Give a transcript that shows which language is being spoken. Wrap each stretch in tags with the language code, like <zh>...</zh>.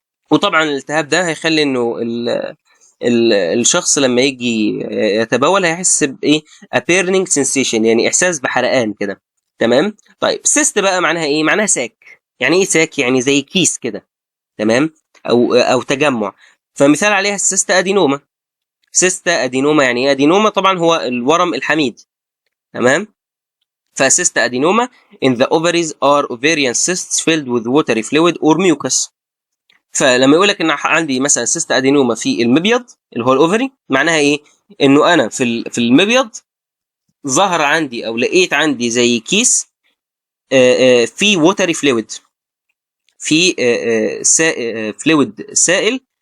<ar>وطبعا الالتهاب ده هيخلي انه الشخص لما يجي يتبول هيحس بايه؟</ar> <en>a burning sensation،</en> <ar>يعني احساس بحرقان كده. تمام. طيب سيست بقى معناها ايه؟ معناها ساك. يعني ايه ساك؟ يعني زي كيس كده. تمام. او تجمع. فمثال عليها السيستا ادينوما. سيستا ادينوما يعني ايه؟ ادينوما طبعا هو الورم الحميد. تمام.</ar> <en>فسيستا ادينوما in the ovaries are ovarian cysts filled with watery fluid or mucus.</en> <ar>فلما يقول لك ان عندي مثلا سيست ادينوما في المبيض اللي هو الاوفري، معناها ايه؟ انه انا في المبيض ظهر عندي او لقيت عندي زي كيس في ووتري فلويد، في فلويد سائل</ar>